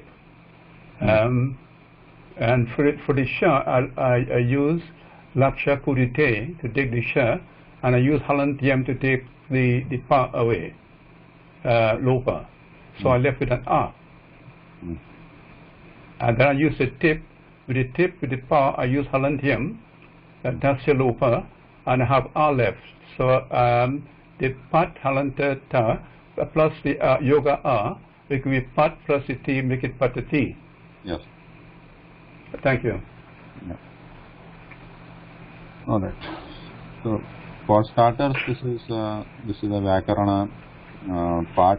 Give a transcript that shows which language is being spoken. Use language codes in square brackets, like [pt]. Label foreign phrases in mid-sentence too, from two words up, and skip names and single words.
[en] And for the sha, I use laksha purite to take the sha, and I use halantyam to take the pa away, lopa. So I left with an a. And then I use the tip. With the pa, I use halantyam, that's the lopa, and I have a left. So the pat halanta ta plus the yoga a, it can be pat plus the t, make it patati. Yes. Thank you. Yeah. All right. So for starters, this is a Vyakarana part.